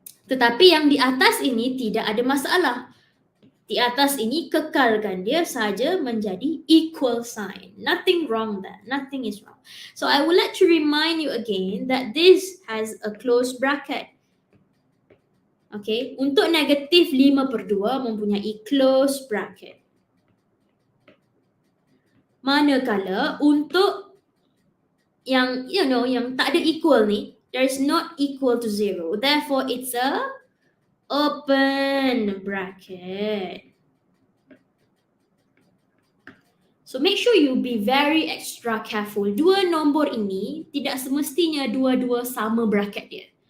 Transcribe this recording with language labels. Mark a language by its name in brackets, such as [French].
[Malay] Tetapi yang di atas ini tidak ada masalah. Di atas ini kekalkan dia saja menjadi equal sign. [English] Nothing wrong there. Nothing is wrong. So I would like to remind you again that this has a closed bracket. [Malay] Okay, untuk negatif 5/2 mempunyai closed bracket. Manakala untuk yang yang tak ada equal ni, [English] There is not equal to 0. Therefore, it's a open bracket. So make sure you be very extra careful. [Malay] Dua nombor ini tidak semestinya dua-dua sama bracket dia.